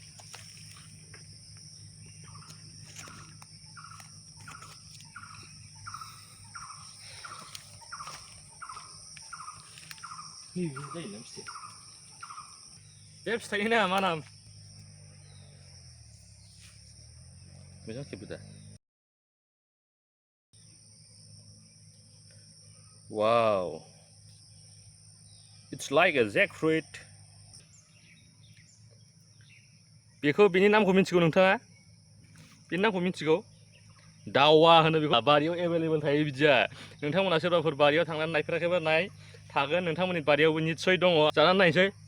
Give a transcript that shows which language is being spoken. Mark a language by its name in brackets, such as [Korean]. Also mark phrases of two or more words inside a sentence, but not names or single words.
[Bodo] बे फिथाइनि नामा मा नाम मोजां खेबदो दा वाव [English] It's like a jackfruit. [Bodo] बेखौ बिनि नामखौ मिथिगौ नोंथाङा? बिनि नामखौ मिथिगौ? दावा होनो बेखौ बारियाव एभेलेबल थायो बिदिया। नोंथांमोना सोरबाफोर बारियाव थांनानै नायफेराखैबा नाय थागोन नोंथांमोननि बारियावबो निस्सय दङ। जानानै नायसै।